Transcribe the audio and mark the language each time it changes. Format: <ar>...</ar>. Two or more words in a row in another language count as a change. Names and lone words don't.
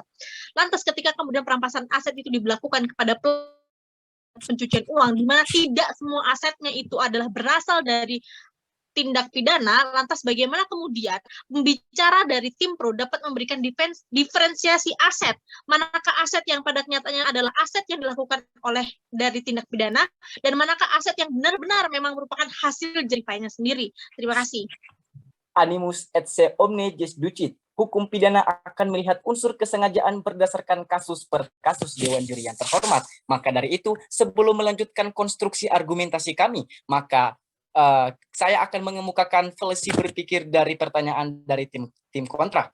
<id>Lantas ketika kemudian perampasan aset itu dilakukan kepada pencucian uang, di mana tidak semua asetnya itu adalah berasal dari tindak pidana, lantas bagaimana kemudian pembicara dari tim pro dapat memberikan diferensiasi aset, manakah aset yang pada kenyataannya adalah aset yang dilakukan oleh dari tindak pidana, dan manakah aset yang benar-benar memang merupakan hasil jeripayanya sendiri. Terima kasih.</id> <la>Animus et se omne jus ducit.</la> <id>Hukum pidana akan melihat unsur kesengajaan berdasarkan kasus per kasus. Dewan Juri yang terhormat. Maka dari itu, sebelum melanjutkan konstruksi argumentasi kami, maka saya akan mengemukakan fallacy berpikir dari pertanyaan dari tim kontrak.</id>